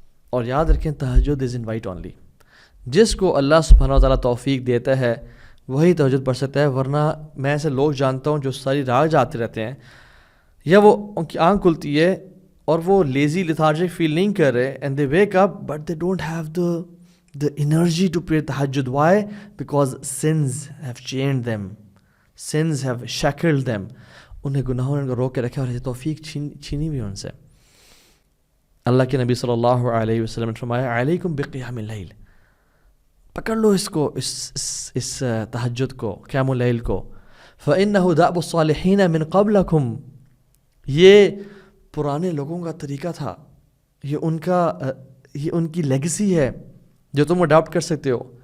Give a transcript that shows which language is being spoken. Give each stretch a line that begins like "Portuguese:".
Urdu: اور یاد رکھیں تہجد
English: Is invite only.
Urdu: جس کو اللہ سبحانہ و تعالیٰ توفیق دیتا ہے وہی تہجد پڑھ سکتا ہے, ورنہ میں ایسے لوگ جانتا ہوں جو ساری رات جاتے رہتے ہیں, یا وہ ان کی آنکھ کھلتی ہے اور وہ
English: lazy lethargic feel
Urdu: نہیں کر رہے,
English: And they wake up but they don't have the energy to pray tahajjud. Why? Because sins have chained them, sins have shackled them.
Urdu: انہیں گناہوں نے روک کے رکھا اور توفیق چھینی ہوئی ان سے. اللہ کے نبی صلی اللہ علیہ وسلم نے فرمایا
Arabic: علیکم بقیام اللیل,
Urdu: پکڑ لو اس کو, اس تہجد کو, قیام اللیل کو.
Arabic: فإنه دأب الصالحین من قبلکم,
Urdu: یہ پرانے لوگوں کا طریقہ تھا, یہ ان کی لیگسی ہے جو تم اڈاپٹ کر سکتے ہو.